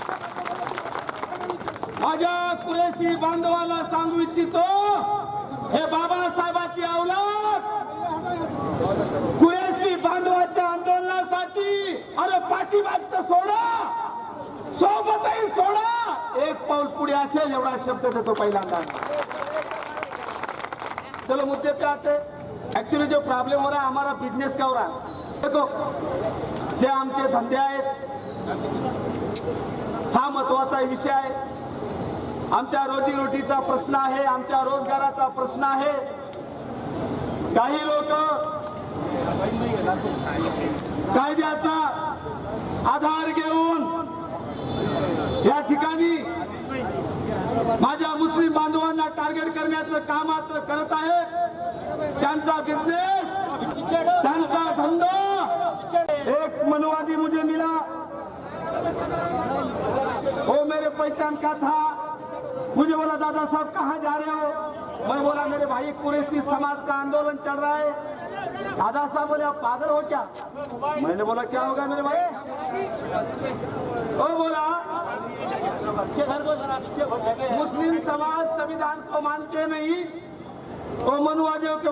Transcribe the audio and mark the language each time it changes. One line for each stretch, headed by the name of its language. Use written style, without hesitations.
Marathi: माझ्या कुरैशी बांधवाला सांगू इच्छितो, हे बाबासाहेबांची औलाद कुरैशी बांधवाच्या आंदोलनासाठी अरे पाठीमागचं सोडा, सोबतही सोडा, एक पाऊल पुढे असेल एवढा शब्द देतो पहिल्यांदा।
Hindi: चलो मुद्दे पे आते। एक्चुअली जो प्रॉब्लम हो रहा है हमारा बिजनेस का हो रहा है।
Marathi: देखो जे आमचे धंदे आहेत, हा महत्वाचा विषय आहे। आमच्या रोजीरोटीचा प्रश्न आहे, आमच्या रोजगाराचा प्रश्न आहे। काही लोक कायद्याचा आधार घेऊन या ठिकाणी माझ्या मुस्लिम बांधवांना टार्गेट करण्याचं काम करत आहेत। त्यांचा बिझनेस, त्यांचा धंदा।
Hindi: एक मनोवादी मुझे मिला, पहचान का था। मुझे बोला दादा साहब कहाँ जा रहे हो? मैं बोला मेरे भाई कुरैशी समाज का आंदोलन चल रहा है। दादा साहब बोले आप पागल हो क्या? मैंने बोला क्या होगा मेरे भाई? वो बोला मुस्लिम समाज संविधान को मानते नहीं, वो मनुवादियों को।